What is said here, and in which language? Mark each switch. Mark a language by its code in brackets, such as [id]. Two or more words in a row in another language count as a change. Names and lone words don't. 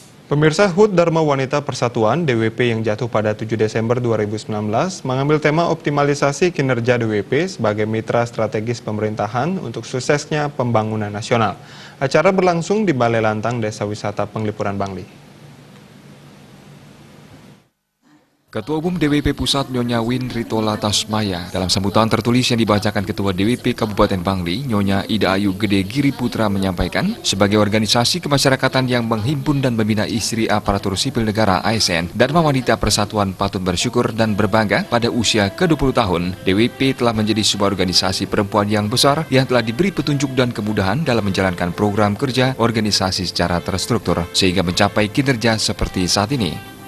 [id] Pemirsa, HUT Dharma Wanita Persatuan (DWP) yang jatuh pada 7 Desember 2019 mengambil tema optimalisasi kinerja DWP sebagai mitra strategis pemerintahan untuk suksesnya pembangunan nasional. Acara berlangsung di Balai Lantang Desa Wisata Penglipuran Bangli. Ketua Umum DWP Pusat Nyonya Win Ritola Tasmaya dalam sambutan tertulis yang dibacakan Ketua DWP Kabupaten Bangli, Nyonya Ida Ayu Gede Giri Putra menyampaikan, sebagai organisasi kemasyarakatan yang menghimpun dan membina istri aparatur sipil negara ASN, Dharma Wanita Persatuan patut bersyukur dan berbangga pada usia ke-20 tahun, DWP telah menjadi sebuah organisasi perempuan yang besar yang telah diberi petunjuk dan kemudahan dalam menjalankan program kerja organisasi secara terstruktur sehingga mencapai kinerja seperti saat ini.